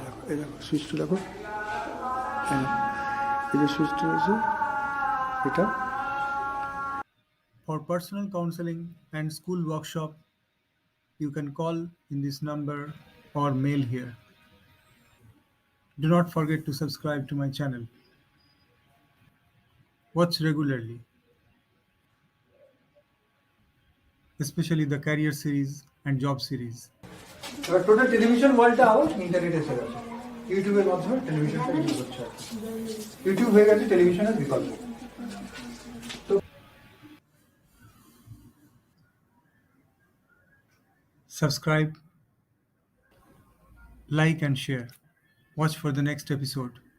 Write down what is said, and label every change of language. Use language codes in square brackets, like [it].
[bn] এই দেখো সুইচটা, দেখো এই যে সুইচটা আছে এটা। [en] For personal counseling and school workshop, you can call in this number or mail here. Do not forget to subscribe to my channel. Watch regularly, especially the career series and job series. [bn] এবার total television ওয়ার্ল্ডটা আবার ইন্টারনেটে এসে গেছে, ইউটিউবের মাধ্যমে টেলিভিশনটা use হচ্ছে। YouTube হয়ে গেছে টেলিভিশনের বিকল্প। [en] তো subscribe, like and share. Watch for the next episode.